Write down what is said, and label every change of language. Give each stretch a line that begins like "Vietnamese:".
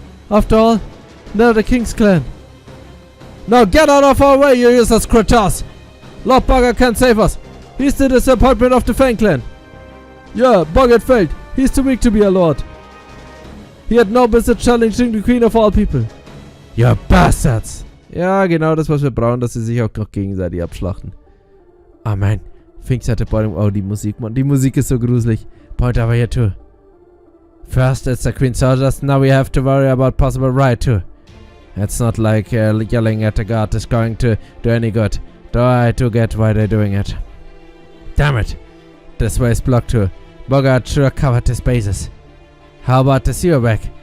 English: After all, they're the King's clan. Now get out of our way, you useless creatures! Lord Bogart can't save us. He's the disappointment of the Fang clan. Yeah, Bogart failed. He's too weak to be a lord. He had no business challenging the Queen of all people. You bastards!
German: Ja, genau das, was wir brauchen, dass sie sich auch noch gegenseitig abschlachten. Oh man, Finks hatte Beutung. Oh, die Musik, Mann. Die Musik ist so gruselig.
English: Point over here too. First it's the Queen's soldiers, now we have to worry about possible riot too. It's not like yelling at the guard is going to do any good. Though I do get why they're doing it. Damn it! This way is blocked too. Bogart sure covered his bases. How about the sewer back?